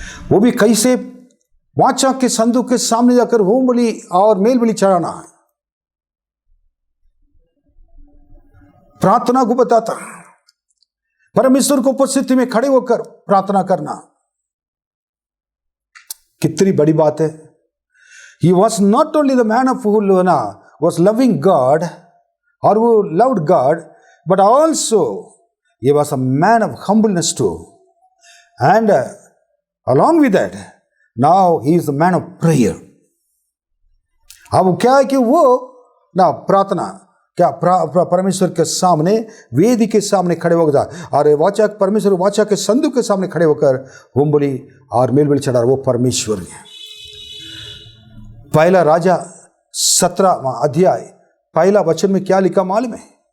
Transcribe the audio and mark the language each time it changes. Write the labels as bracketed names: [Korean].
[Hindi] वो भी कैसे वाचा के संदूक के सामने जाकर होम बलि और मेल बलि चढ़ाना है, प्रार्थना को बताता। परमेश्वर को उपस्थिति में खड़े होकर प्रार्थना करना कितनी बड़ी बात है। [English] He was not only the man of who was loving God or who loved God, but also he was a man of humbleness too. And along with that, now he is a man of prayer. [Hindi] अब क्या है कि वो ना प्रार्थना क्या परमेश्वर के सामने, वेदी के सामने खड़े होकर और वाचा परमेश्वर वाचा के संदूक के सामने खड़े होकर होम बलि और मेल बलि चढ़ा, वो परमेश्वर है। पहला राजा 17वां अध्याय पहला वचन में क्या लिखा मालूम है?